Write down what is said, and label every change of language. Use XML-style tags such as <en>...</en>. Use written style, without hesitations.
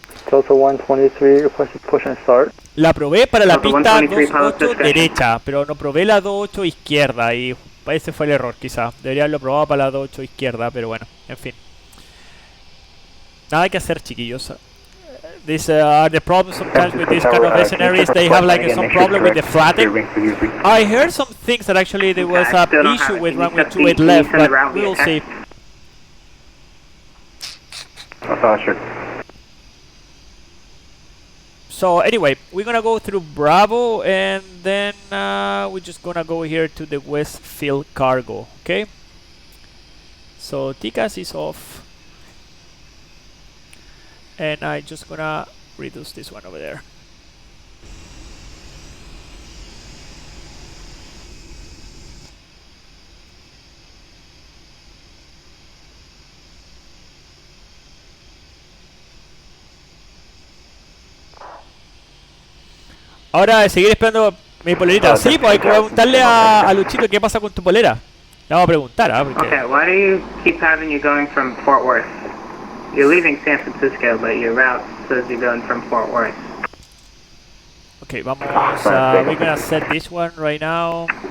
<en>Delta 123, requested push and start.</en> <es>La probé para la pista 28 derecha, pero no probé la 28 izquierda y ese fue el error quizá. Debería haberlo probado para la 28 izquierda, pero bueno, en fin. Nada que hacer, chiquillos.</es> <en>These are the problems sometimes with these kind of scenarios. They have like some problem with the flatten. I heard some things that actually there was a issue with runway 28 left, but we'll see. Sure. So anyway, we're gonna go through Bravo, and then we're just gonna go here to the Westfield cargo. Okay. So TCAS is off. And I'm just gonna reduce this one over there.</en> <es>Ahora, seguir esperando mi polerita. Sí, pues hay que preguntarle a Luchito qué pasa con tu polera. Le vamos a preguntar, ¿ah? Porque...</es> <en>Okay, why do you keep having you going from Fort Worth? You're leaving San Francisco, but your route says you're going from Fort Worth. Okay,</en> <es>vamos</es> <en>we're gonna set this one right now.</en>